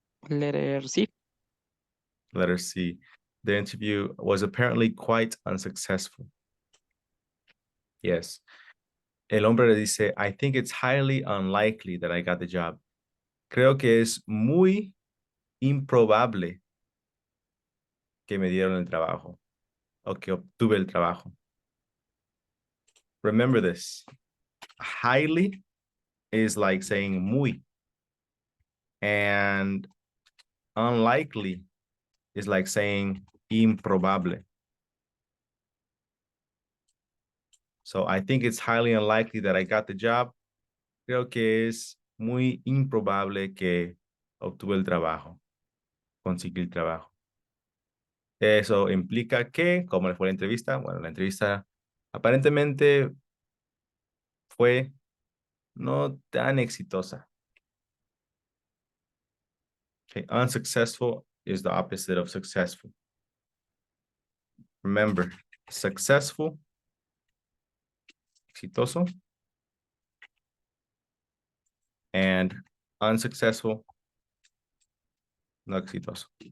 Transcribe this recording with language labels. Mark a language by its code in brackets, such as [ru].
[en] Letter C. Letter C. The interview was apparently quite unsuccessful. Yes. [es] El hombre le dice, [en] I think it's highly unlikely that I got the job. [es] Creo que es muy improbable que me dieron el trabajo o que obtuve el trabajo. [en] Remember this. Highly is like saying muy. And unlikely is like saying improbable. So I think it's highly unlikely that I got the job. [es] Creo que es muy improbable que obtuve el trabajo. Conseguí el trabajo. Eso implica que, ¿cómo le fue la entrevista? Bueno, la entrevista aparentemente fue no tan exitosa. [en] Okay, unsuccessful is the opposite of successful. Remember, successful, exitoso, and unsuccessful, no exitoso.